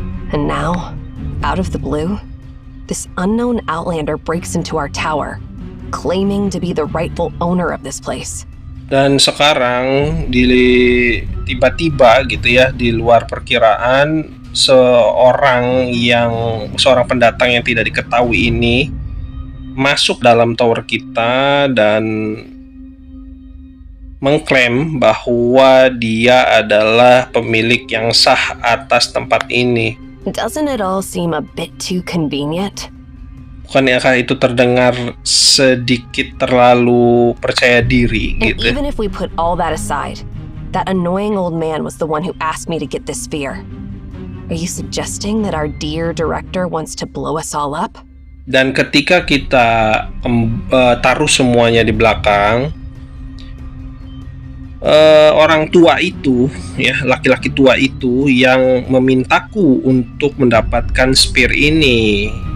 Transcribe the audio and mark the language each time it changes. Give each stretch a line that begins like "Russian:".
English: And now, out of the blue, this unknown outlander breaks into our tower, claiming to be the rightful owner of this place.
Indonesian: Dan sekarang tiba-tiba gitu ya, di luar perkiraan, seorang pendatang yang tidak diketahui ini masuk dalam tower kita dan mengklaim bahwa dia adalah pemilik yang sah atas tempat ini.
English: Doesn't it all seem a bit too convenient?
Indonesian: Bukankah itu terdengar sedikit terlalu percaya diri
English: And
Indonesian: gitu?
English: even if we put all that aside, that annoying old man was the one who asked me to get this sphere. Are you suggesting that our dear director wants to blow us all up?
Indonesian: Dan ketika kita taruh semuanya di belakang, orang tua itu, ya, laki-laki tua itu yang memintaku untuk mendapatkan spear ini.